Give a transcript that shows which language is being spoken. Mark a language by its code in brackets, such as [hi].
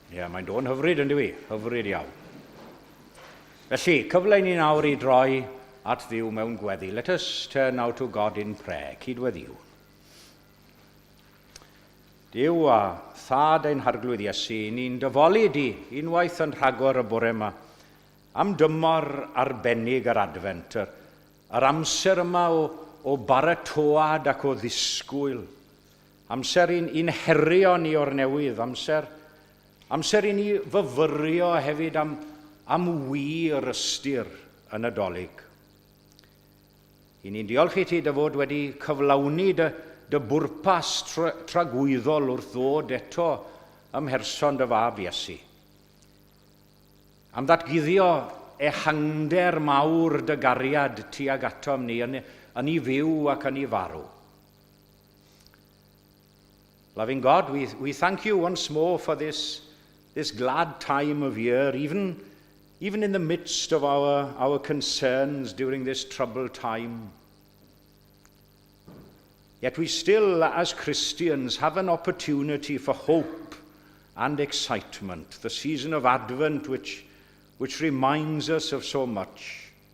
[cy] mae'n do'n hyfryd yn dwi, hyfryd iawn. Felly, cyfle ni nawr i droi at Dduw mewn gweddi. [en] Let us turn now to God in prayer. [cy] Cydweddiw. Duw a thad ein harglwydd Iesu, ni'n dyfoli di unwaith yn rhagor y bore yma am dymor arbennig yr advent, yr amser yma o baratoad ac o ddisgwyl, amser i'n herio ni o'r newydd, amser i ni fyfyrio hefyd am wir ystyr yn y Dolig. I ni'n diolch i ti dy fod wedi cyflawni dy bwrpas tragwyddol wrth ddod eto ymherson dy fab Iesu. Am ddatguddio ehangder mawr dy gariad tuag atom ni yn ei fyw ac yn ei farw. [en] Loving God, we thank you once more for this glad time of year, even in the midst of our concerns during this troubled time. Yet we still, as Christians, have an opportunity for hope and excitement, the season of Advent which reminds us of so much.